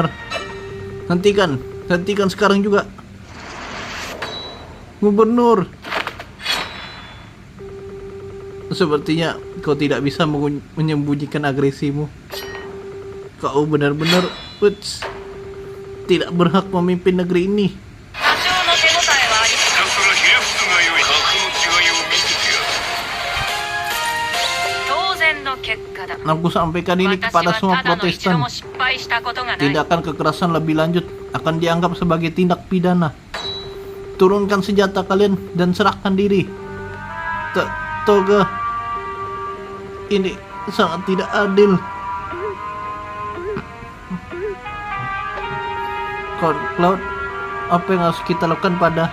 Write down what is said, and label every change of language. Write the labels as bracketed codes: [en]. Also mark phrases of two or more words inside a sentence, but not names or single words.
[id] Hentikan sekarang juga. Gubernur. Sepertinya kau tidak bisa menyembunyikan agresimu. Kau benar-benar tidak berhak memimpin negeri ini. [ja] 多少の手応えはありだからひれ伏すがよい。格の違いを見せてやる。当然の結果だ。 [id] Aku sampaikan ini [ja] 私 [id] kepada [ja] は [id] semua [ja] ただの一度 [id] Protestan. [ja] も失敗したことがない。 [id] Tindakan kekerasan lebih lanjut akan dianggap sebagai tindak pidana. Turunkan senjata kalian dan serahkan diri. Toga, ini sangat tidak adil. Cloud, apa yang harus kita lakukan pada?